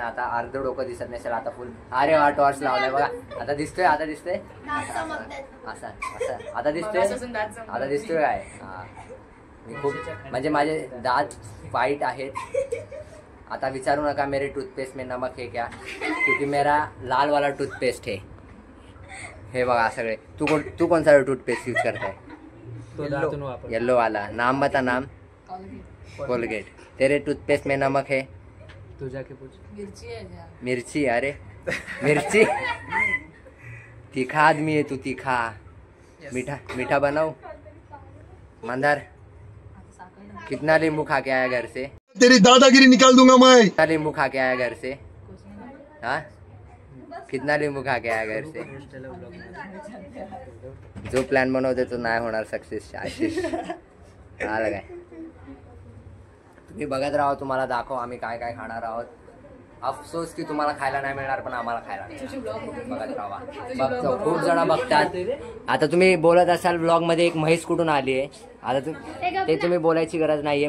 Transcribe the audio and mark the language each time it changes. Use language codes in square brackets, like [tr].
[mr] आता अर्ध डोकं दिसत नसेल, आता फुल, अरे वा टॉर्च लावलाय बघा, आता दिसतोय, आता दिसतोय असं, आता दिसतोय काय। हा मी खूप, म्हणजे माझे दात वाईट आहेत। आता विचारू नका [hi] मेरे टूथपेस्ट में नमक है क्या, क्योंकि मेरा लाल वाला टूथपेस्ट है। [mr] हे बघा सगळे, [hi] तू कौन सा टूथपेस्ट यूज करता है? येलो वाला, नाम बता, नाम। कोलगेट। तेरे टूथपेस्ट में नमक है? तू जाके पूछ। मिर्ची, अरे मिर्ची, तीखा आदमी है तू, तीखा। मीठा बनाओ। मंदार, कितना नींबू खा के आया घर से? तेरी दादागिरी निकाल दूंगा मैं। कितना नींबू खा के आया घर से? हाँ, कितना नींबू खा के आया घर से? [mr] जो प्लॅन बनवते तो नाही होणार सक्सेस। आशिष आला काय, तुम्ही बघत राहा, तुम्हाला दाखव आम्ही काय काय खाणार आहोत। [hi] अफसोस की [mr] तुम्हाला खायला नाही मिळणार, पण आम्हाला खायला मिळणार, बघत राहा। बघतो, खूप जण बघतात। आता तुम्ही बोलत असाल ब्लॉग मध्ये एक म्हैस कुठून आली आहे, आता ते तुम्ही बोलायची गरज नाहीये।